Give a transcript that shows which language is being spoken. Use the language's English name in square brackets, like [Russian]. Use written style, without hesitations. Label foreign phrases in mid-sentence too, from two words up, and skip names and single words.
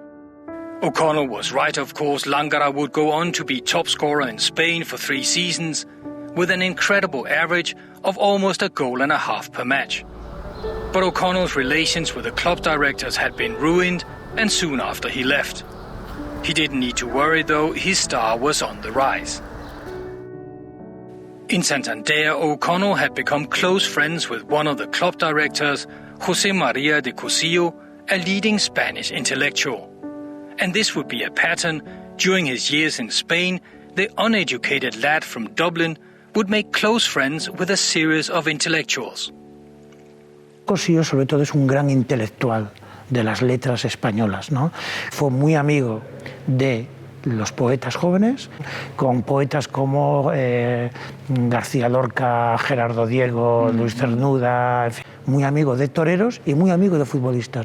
[English] O'Connell was right, of course. Langara would go on to be top scorer in Spain for 3 seasons, with an incredible average of almost a goal and a half per match. But O'Connell's relations with the club directors had been ruined, and soon after he left. He didn't need to worry though, his star was on the rise. In Santander, O'Connell had become close friends with one of the club directors, José María de Cosillo, a leading Spanish intellectual. And this would be a pattern. During his years in Spain, the uneducated lad from Dublin would make close friends with a series of intellectuals. [Spanish] Cosillo, sobre todo, es un gran intelectual de las letras españolas, ¿no? Fue muy amigo de los poetas jóvenes, con poetas como García Lorca, Gerardo Diego, Luis Cernuda, en fin, muy amigo de toreros y muy amigo de futbolistas.